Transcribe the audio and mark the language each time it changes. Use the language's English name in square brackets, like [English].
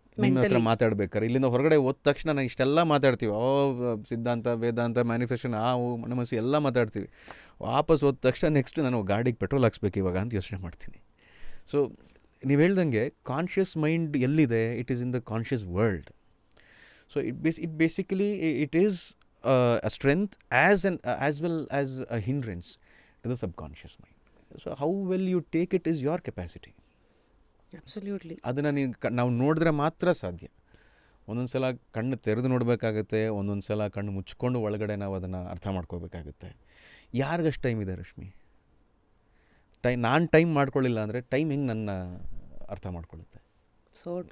[Kannada] ನಿಮ್ಮ ಹತ್ರ ಮಾತಾಡ್ಬೇಕಾರೆ ಇಲ್ಲಿಂದ ಹೊರಗಡೆ ಹೋದ ತಕ್ಷಣ ನಾನು ಇಷ್ಟೆಲ್ಲ ಮಾತಾಡ್ತೀವಿ, ಸಿದ್ಧಾಂತ, ವೇದಾಂತ, ಮ್ಯಾನಿಫೆಸ್ಟೇಷನ್, ಮನಸ್ಸು ಎಲ್ಲ ಮಾತಾಡ್ತೀವಿ. ವಾಪಸ್ ಹೋದ ತಕ್ಷಣ ನೆಕ್ಸ್ಟ್ ನಾನು ಗಾಡಿಗೆ ಪೆಟ್ರೋಲ್ ಹಾಕ್ಸ್ಬೇಕು ಇವಾಗ ಅಂತ ಯೋಚನೆ ಮಾಡ್ತೀನಿ. [English] so [Kannada] ನೀವು ಹೇಳ್ದಂಗೆ [English] conscious mind [Kannada] ಎಲ್ಲಿದೆ, [English] It is in the conscious world. So it basically it is a strength as well as a hindrance to the subconscious mind. So how well you take it is your capacity. Absolutely. [Kannada] ಅದನ್ನು ನಾವು ನೋಡಿದ್ರೆ ಮಾತ್ರ ಸಾಧ್ಯ. ಒಂದೊಂದು ಸಲ ಕಣ್ಣು ತೆರೆದು ನೋಡಬೇಕಾಗತ್ತೆ, ಒಂದೊಂದು ಸಲ ಕಣ್ಣು ಮುಚ್ಕೊಂಡು ಒಳಗಡೆ ನಾವು ಅದನ್ನು ಅರ್ಥ ಮಾಡ್ಕೋಬೇಕಾಗುತ್ತೆ. ಯಾರಿಗಷ್ಟು ಟೈಮ್ ಇದೆ ರಶ್ಮಿ? ನಾನು ಟೈಮ್ ಮಾಡ್ಕೊಳ್ಳಿಲ್ಲ ಅಂದರೆ ಟೈಮ್ ಹೆಂಗೆ ನನ್ನ ಅರ್ಥ ಮಾಡ್ಕೊಳ್ಳುತ್ತೆ? [English] so